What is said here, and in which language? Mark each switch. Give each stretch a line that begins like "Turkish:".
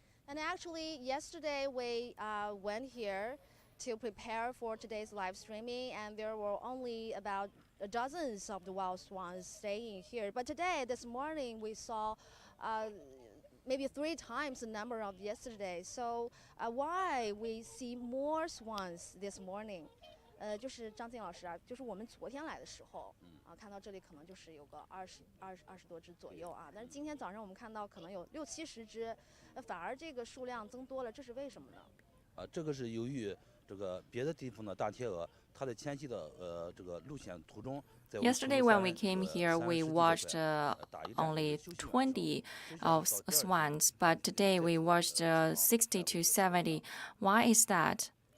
English: And actually, yesterday we went here to prepare for today's live streaming, and there were only about dozens of the wild swans staying here. But today, this morning, we saw maybe 3 times the number of yesterday. So why we see more swans this morning?
Chinese: 就是张静老师啊，就是我们昨天来的时候，看到这里可能就是有个20多只左右啊，但是今天早上我们看到可能有60-70只，反而这个数量增多了，这是为什么呢？这个是由于这个别的地方的大天鹅，它在迁徙的这个路线途中。
English: Yesterday, when we came here, we watched only 20 of swans, but today we watched 60 to 70. Why is that?